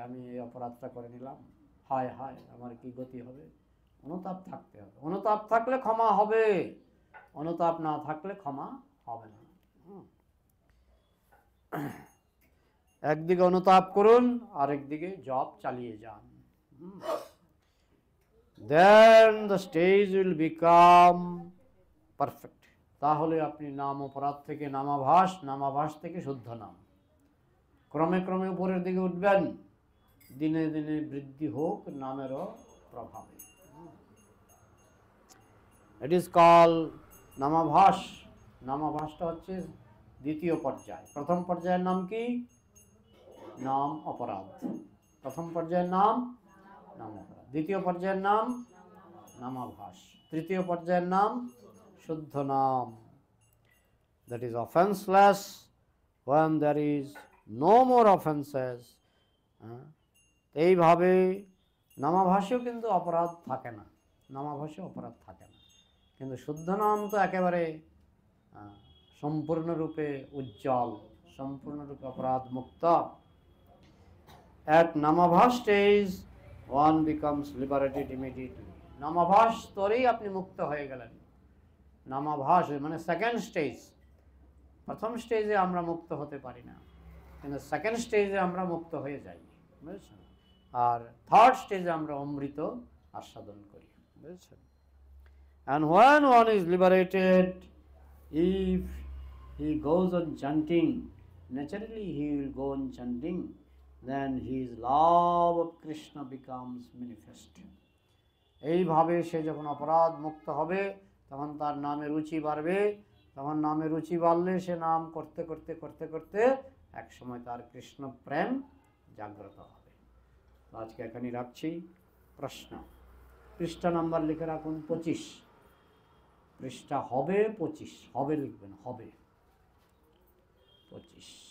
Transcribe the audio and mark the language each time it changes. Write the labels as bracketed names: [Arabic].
[Bangla] আমি এই অপরাধটা করে নিলাম, হায় হায় আমার কি গতি হবে, অনুতাপ থাকতে হবে। অনুতাপ থাকলে ক্ষমা হবে, অনুতাপ না থাকলে ক্ষমা হবে না। একদিকে অনুতাপ করুন, আরেকদিকে জপ চালিয়ে যান। [English] Then the stage will become perfect. [Bangla] তাহলে আপনি নাম অপরাধ থেকে নামাভাস, নামাভাস থেকে শুদ্ধ নাম, ক্রমে ক্রমে উপরের দিকে উঠবেন। দিনে দিনে বৃদ্ধি হোক নামেরও প্রভাবে। [English] it is call [Bangla] namabhasa. নামাভাসটা হচ্ছে দ্বিতীয় পর্যায়। প্রথম পর্যায়ের নাম কি? নাম অপরাধ। প্রথম পর্যায়ের নাম নাম অপরাধ, দ্বিতীয় পর্যায়ের নাম নামাভাস, তৃতীয় পর্যায়ের নাম শুদ্ধ নাম। [English] That is offenceless when there is no more offenses. [Bangla] এইভাবে নামাভাসেও কিন্তু অপরাধ থাকে না, নামাভাসে অপরাধ থাকে না, কিন্তু শুদ্ধ নাম তো একেবারে সম্পূর্ণরূপে উজ্জ্বল, সম্পূর্ণরূপে অপরাধ মুক্ত। [English] At নামাভাস stage one becomes liberated immediately. [Bangla] Namabhasa স্তরেই আপনি মুক্ত হয়ে গেলেন। নামাভাস মানে সেকেন্ড স্টেজ। প্রথম স্টেজে আমরা মুক্ত হতে পারি না, কিন্তু সেকেন্ড স্টেজে আমরা মুক্ত হয়ে যাই, বুঝেছেন? আর থার্ড স্টেজে আমরা অমৃত আস্বাদন করি, বুঝেছেন? [English] And when one is liberated, if he goes on chanting, naturally he will go on chanting, then his love of Krishna becomes manifest. [Bangla] এইভাবে সে যখন অপরাধ মুক্ত হবে তখন তার নামে রুচি বাড়বে, তখন নামে রুচি বাড়লে সে নাম করতে করতে করতে করতে এক সময় তার কৃষ্ণ প্রেম জাগ্রত হবে। আজকে এখানেই রাখছি। প্রশ্ন, পৃষ্ঠা নাম্বার লিখে রাখুন 25, পৃষ্ঠা হবে 25, হবে লিখবেন, হবে 25।